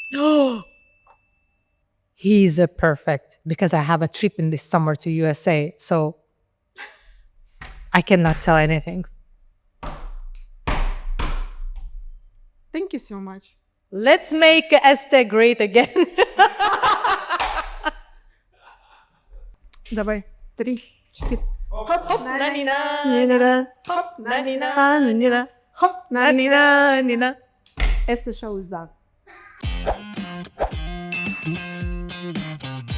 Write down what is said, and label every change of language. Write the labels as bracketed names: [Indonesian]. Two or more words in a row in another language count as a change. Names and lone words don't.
[English] He's a perfect, because I have a trip in this summer to USA, so I cannot tell anything. Thank you so much. Let's make Este great again. [Bulgarian] Давай. 3, 4. Хоп, на-ни-на, Нина. хоп, на-ни-на, на-ни-на, хоп, на-ни-на, на-ни-на. [English] Este Show is done.